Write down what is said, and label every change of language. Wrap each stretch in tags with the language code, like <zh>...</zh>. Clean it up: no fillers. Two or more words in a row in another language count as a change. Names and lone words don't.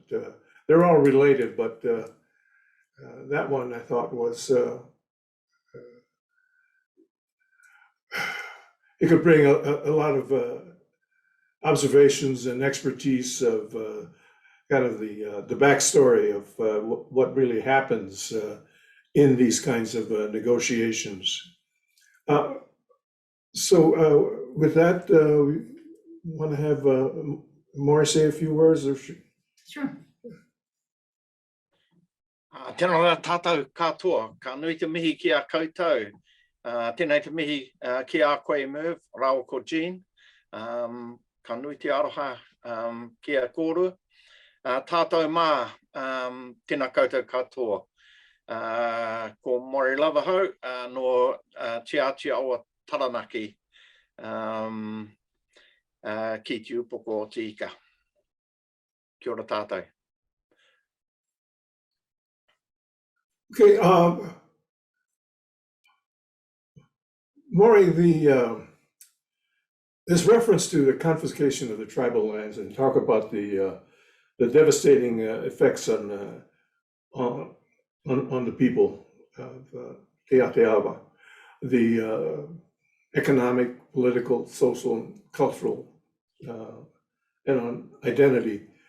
<en>They're all related, but that one I thought was it could bring a lot of observations and expertise of kind of the backstory of what really happens in these kinds of negotiations. So with that, we want to have Maury say a few words? Or Sure.</en> <mi>Tēnā rā tātou katoa, ka nui te mihi ki a koutou. Tēnei te mihi ki a koe Merv, rāo ko Jean. Ka nui te aroha ki a kōrua. Tātou mā, tēnā koutou katoa. Ko Maury Lavahau no Te Ātiawa Taranaki ki te upoko o te ika. Kia ora tātou.</mi> <en>Okay, Maury, this reference to the confiscation of the tribal lands and talk about the devastating effects on the people of Te Ātiawa, the economic, political, social, and cultural, and on identity.</en>